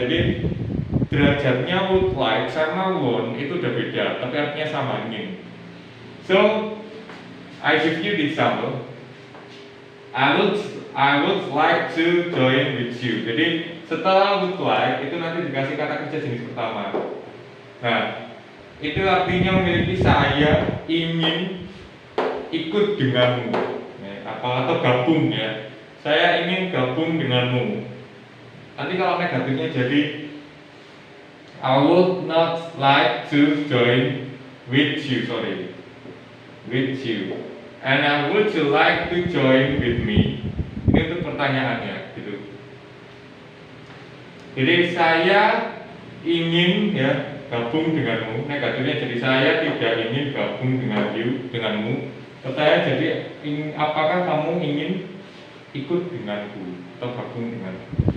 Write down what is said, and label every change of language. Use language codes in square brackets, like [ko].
[id] Jadi derajatnya would like sama want itu udah beda, tapi artinya sama, ingin. [en] So I give you the example. I would like to join with you. [id] Jadi setelah would like itu nanti dikasih kata kerja jenis pertama. Nah, itu artinya memiliki saya ingin ikut denganmu, ya, atau gabung ya. Saya ingin gabung denganmu. Nanti kalau negatifnya jadi [en] I would not like to join with you, with you. And would you like to join with me? [id] Ini untuk pertanyaannya, gitu. Jadi saya ingin ya gabung denganmu. Negatifnya jadi saya tidak ingin gabung denganmu. Pertanyaan jadi apakah kamu ingin ikut denganku atau gabung denganku?